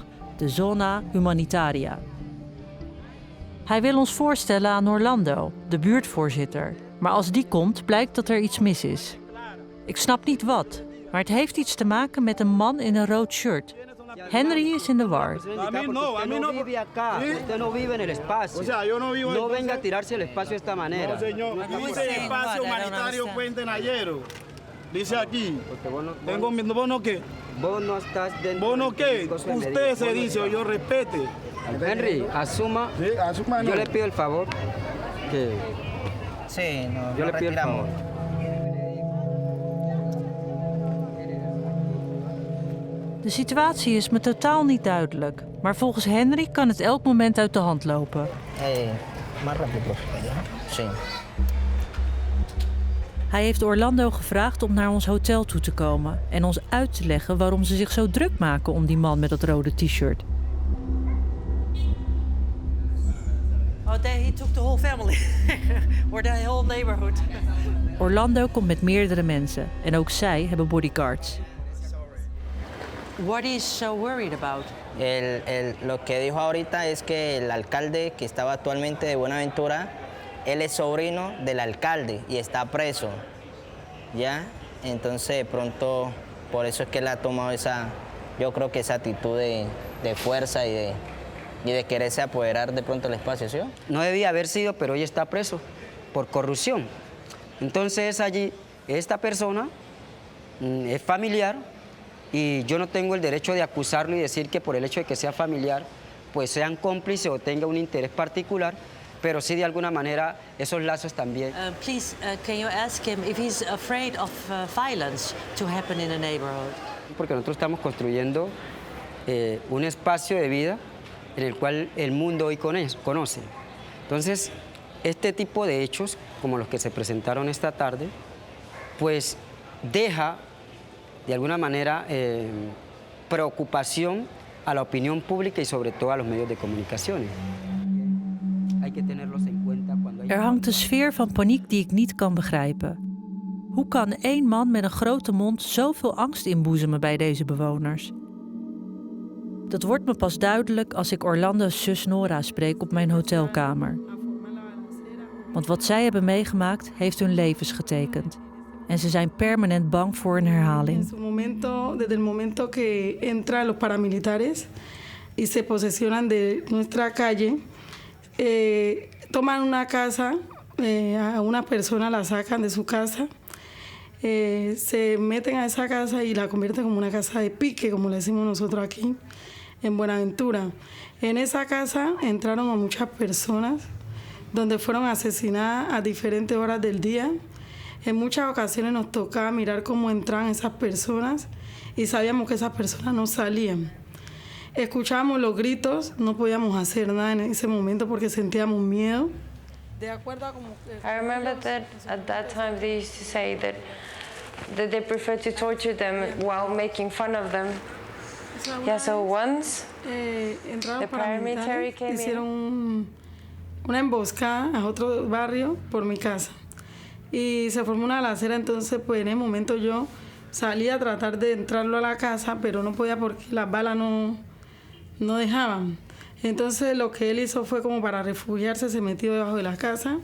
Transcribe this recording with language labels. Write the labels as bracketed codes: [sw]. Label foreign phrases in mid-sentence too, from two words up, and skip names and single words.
[nl] De Zona Humanitaria. Hij wil ons voorstellen aan Orlando, de buurtvoorzitter. Maar als die komt, blijkt dat er iets mis is. Ik snap niet wat, maar het heeft iets te maken met een man in een rood shirt. Henry is in de war. [es] A mí no vive acá. Usted no vive en el espacio. O sea, yo no vivo en... No venga a tirarse el espacio de esta manera. No, señor. Dice espacio humanitario Puente Nayero. Dice aquí. Porque vos no, ¿Vos no qué? vos no estás dentro. ¿Vos no de qué? los cosas Usted medidas. se dice o yo respete. Henry, asuma. Sí, asuma no. Yo le pido el favor que Sí, no, yo no le pido el retiramos. favor. [nl] De situatie is me totaal niet duidelijk. Maar volgens Henry kan het elk moment uit de hand lopen. [es] Más rápido, profe. Sí. [nl] Hij heeft Orlando gevraagd om naar ons hotel toe te komen en ons uit te leggen waarom ze zich zo druk maken om die man met dat rode t-shirt. [en] Oh, he took the whole family. Or the whole neighborhood. [nl] Orlando komt met meerdere mensen en ook zij hebben bodyguards. [en] What is so worried about? [es] Lo que dijo ahorita es que el alcalde que estaba actualmente de Buenaventura, él es sobrino del alcalde y está preso, ¿ya? Entonces de pronto, por eso es que él ha tomado yo creo que esa actitud de fuerza y de quererse apoderar de pronto el espacio, ¿sí? No debía haber sido, pero hoy está preso por corrupción. Entonces allí esta persona es familiar y yo no tengo el derecho de acusarlo y decir que por el hecho de que sea familiar, pues sean cómplices o tenga un interés particular, pero sí de alguna manera esos lazos también. [en] Please, can you ask him if he's afraid of violence to happen in the neighborhood? [es] Porque nosotros estamos construyendo un espacio de vida en el cual el mundo hoy conoce. Entonces, este tipo de hechos, como los que se presentaron esta tarde, pues deja de alguna manera preocupación a la opinión pública y sobre todo a los medios de comunicaciones. Hay que tenerlos en cuenta cuando hay... [nl] Er hangt een sfeer van paniek die ik niet kan begrijpen. Hoe kan één man met een grote mond zoveel angst inboezemen bij deze bewoners? Dat wordt me pas duidelijk als ik Orlando's zus Nora spreek op mijn hotelkamer. Want wat zij hebben meegemaakt heeft hun levens getekend. En ze zijn permanent bang voor een herhaling. [es] Desde el momento que entran los paramilitares y se posesionan de nuestra calle, toman una casa, a una persona la sacan de su casa, se meten a esa casa y la convierten como una casa de pique, como le decimos nosotros aquí en Buenaventura. En esa casa entraron a muchas personas, donde fueron asesinadas a diferentes horas del día. En muchas ocasiones nos tocaba mirar cómo entraban esas personas y sabíamos que esas personas no salían. escuchábamos los gritos, no podíamos hacer nada en ese momento porque sentíamos miedo. De acuerdo a como [en] I remember that at that time they used to say that they prefer to torture them while making fun of them. Yeah, so once [es] entraron [en] the paramilitary [es] paramilitares, [en] came in. [es] hicieron una emboscada a otro barrio por mi casa y se formó una balacera. Entonces pues en el momento yo salí a tratar de entrarlo a la casa, pero no podía porque las balas no dejaban. Entonces lo que él hizo fue como para refugiarse, se metió debajo de la casa.